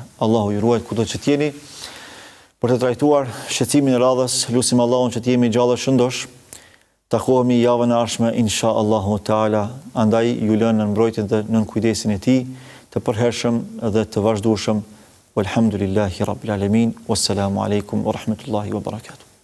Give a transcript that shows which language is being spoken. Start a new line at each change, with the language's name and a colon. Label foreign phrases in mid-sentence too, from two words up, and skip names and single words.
Albanian: Allahu ju ruaj kudo që t'jeni. Për të trajtuar shqetësimin e radhës, lutim Allahun që të jemi gjallë shëndosh. Takohemi javën e ardhshme
Arabic: إن شاء الله تعالى,
Albanian: andaj ju lënë në mbrojtjen dhe nën kujdesin e Tij, të përhershëm dhe të vazhdueshëm.
Arabic: والحمد لله رب العالمين والسلام عليكم ورحمة الله وبركاته.